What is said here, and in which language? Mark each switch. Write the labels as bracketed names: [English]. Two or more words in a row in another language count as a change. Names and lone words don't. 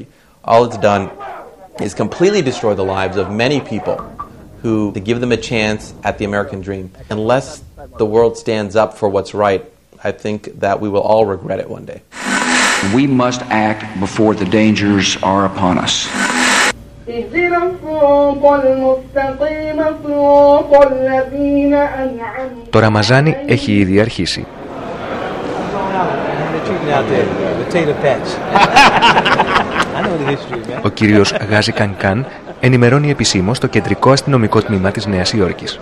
[English] All it's done is completely destroy the lives of many people who, to give them a chance at the American dream. Unless the world stands up for what's right, I think that we will all regret it one day. We must act before the dangers are upon us. [Greek] Το Ραμαζάνι έχει ήδη αρχίσει. Ο κύριος Γάζι Κανκάν ενημερώνει επισήμως το κεντρικό αστυνομικό τμήμα της Νέας Υόρκης.